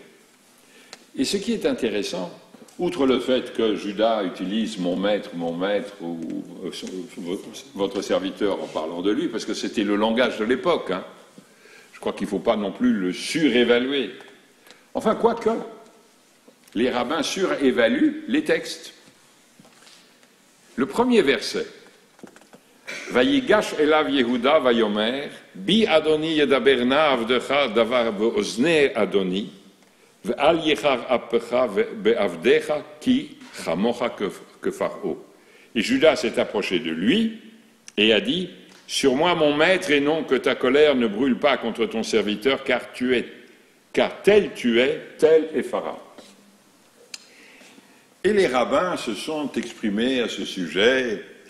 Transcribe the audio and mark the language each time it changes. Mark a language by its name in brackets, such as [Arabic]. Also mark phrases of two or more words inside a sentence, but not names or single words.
[French] Et ce qui est intéressant, outre le fait que Judas utilise mon maître, ou votre serviteur en parlant de lui, parce que c'était le langage de l'époque, hein. Je crois qu'il ne faut pas non plus le surévaluer. Enfin, quoique, les rabbins surévaluent les textes. Le premier verset, [Hebrew] ויגש אליו יהודה ויאמר, בי אדוני ידבר נא עבדך דבר באזני אדוני, ואל יחר אפך בעבדך כי כמוך que Pharaon. [French] Et Judas s'est approché de lui et a dit : sur moi mon maître, et non que ta colère ne brûle pas contre ton serviteur, car tel tu es, tel est Pharaon. Et les rabbins se sont exprimés à ce sujet.